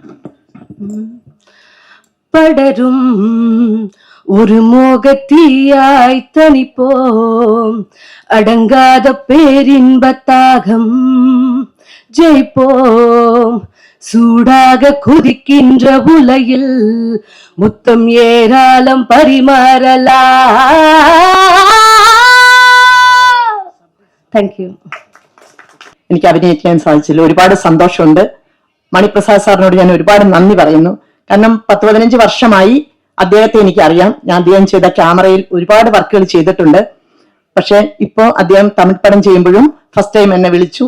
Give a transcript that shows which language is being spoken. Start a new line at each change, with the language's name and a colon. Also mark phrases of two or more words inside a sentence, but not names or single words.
Tamil: படரும் ஒரு மோகத்தீயாய் தனிப்போம், அடங்காத பேரின்பத்தாகம் ஜெயிப்போம், சூடாக குதிக்கின்ற உலையில் முத்தம் ஏராளம் பரிமாறலா.
English: Thank you.
Malayalam: എനിക്ക് അഭിനയിക്കാൻ സാധിച്ചില്ല. ഒരുപാട് സന്തോഷമുണ്ട്. മണിപ്രസാദ് സാറിനോട് ഞാൻ ഒരുപാട് നന്ദി പറയുന്നു. കാരണം 10-15 വർഷമായി അദ്ദേഹത്തെ എനിക്കറിയാം. ഞാൻ അദ്ദേഹം ചെയ്ത ക്യാമറയിൽ ഒരുപാട് വർക്കുകൾ ചെയ്തിട്ടുണ്ട്. പക്ഷെ ഇപ്പോൾ അദ്ദേഹം തമിഴ് പടം ചെയ്യുമ്പോഴും
English: first time
Malayalam: എന്നെ വിളിച്ചു.